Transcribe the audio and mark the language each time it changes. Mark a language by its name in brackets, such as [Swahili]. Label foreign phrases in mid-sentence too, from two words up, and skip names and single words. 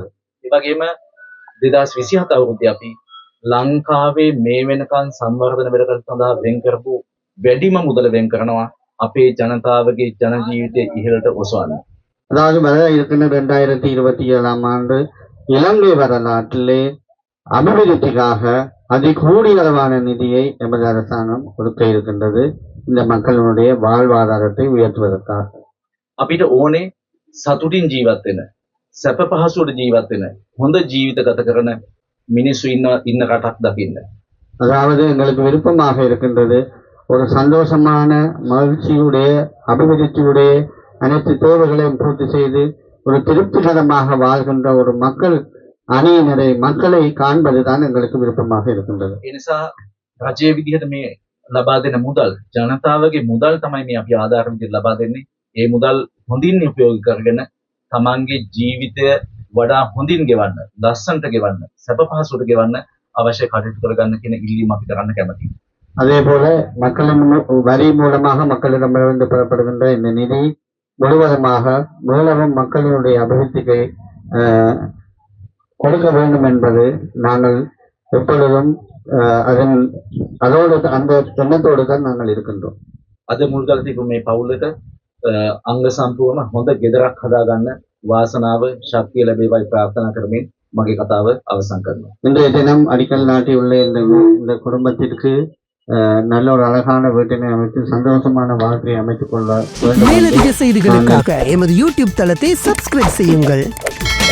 [Sinhala] ඒ වගේම 2027 අවුරුද්දේ අපි ලංකාවේ මේ වෙනකන් සංවර්ධන වැඩකට සඳහා වෙන් කරපු වැඩිම මුදල වෙන් කරනවා අපේ ජනතාවගේ ජන ජීවිතය ඉහළට ඔසවන්න. [Tamil] அதாவது வர இருக்கின்ற 2027ஆம் ஆண்டு இலங்கை வரலாற்றிலே அபிவிருத்திக்காக அதிகூடியளவான நிதியை எமது அரசாங்கம் கொடுக்க இருக்கின்றது இந்த மக்களுடைய வாழ்வாதாரத்தை உயர்த்துவதற்காக. [Sinhala] අපිට ඕනේ සතුටින් ජීවත් වෙන, සැප පහසුවට ජීවත් වෙන, හොඳ ජීවිත ගත කරන මිනිස්සු ඉන්න රටක් දකින්න. [Tamil] அதாவது எங்களுக்கு விருப்பமாக இருக்கின்றது ஒரு சந்தோஷமான மகிழ்ச்சியுடைய அபிவிருத்தியுடைய அனைத்து தேவைகளையும் பூர்த்தி செய்து ஒரு திருப்திகரமாக வாழ்கின்ற ஒரு மக்கள் அணியினரை மக்களை காண்பதுதான் எங்களுக்கு விருப்பமாக இருக்கின்றது. [Sinhala] ඒ නිසා රජයේ විදිහට මේ ලබා දෙන මුදල් ජනතාවගේ මුදල් තමයි මේ අපි ආධාර විදිහට ලබා දෙන්නේ. ඒ මුදල් හොඳින් උපයෝගී කරගෙන තමන්ගේ ජීවිතය වඩා හොඳින් ගෙවන්න, ලස්සනට ගෙවන්න, සැප පහසුවට ගෙවන්න අවශ්‍ය කටයුතු කරගන්න කියන ඉල්ලීම අපි කරන්න කැමතියි. [Tamil] அதே போல மக்களின் வரி மூலமாக மக்களிடமிருந்து பெறப்படுகின்ற இந்த நிதி முழுவதுமாக மூலமும் மக்களினுடைய அபிவிருத்திக்கு கொடுக்க வேண்டும் என்பது நாங்கள் எப்பொழுதும் அதோடு அந்த எண்ணத்தோடு தான் நாங்கள் இருக்கின்றோம். [Sinhala] අද මුල් කරලා තිබු මේ පවුලට අංග සම්පූර්ණ හොඳ ගෙදරක් හදාගන්න වාසනාව ශක්තිය ලැබේවායි ප්‍රාර්ථනා කරමින් මගේ කතාව අවසන් කරනවා. [Tamil] இன்றைய தினம் அடிக்கல் நாட்டியுள்ள இந்த குடும்பத்திற்கு நல்ல ஒரு அழகான வீட்டினை அமைத்து சந்தோஷமான வாழ்க்கையை அமைத்துக் கொள்ள வேண்டும். மேலதிக செய்திகளுக்காக எமது யூடியூப் தளத்தை சப்ஸ்கிரைப் செய்யுங்கள்.